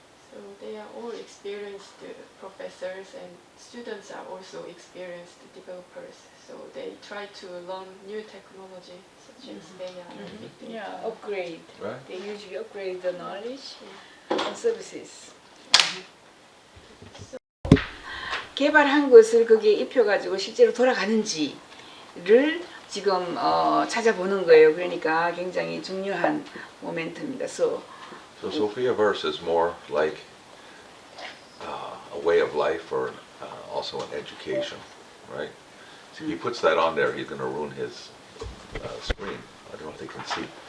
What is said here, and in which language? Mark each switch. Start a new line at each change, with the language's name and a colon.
English: so they are all experienced professors, and students are also experienced developers. So they try to learn new technology such as AI and big data. Yeah, upgrade. Right. They usually upgrade the knowledge Yeah. and services.
Korean: 개발한 것을 거기에 입혀가지고 실제로 돌아가는지를 지금 찾아보는 거예요. 그러니까 굉장히 중요한 모멘트입니다.
English: So Sophiaverse is more like a way of life or also an education, right? So if he puts that on there, he's going to ruin his screen. I don't know if they can see.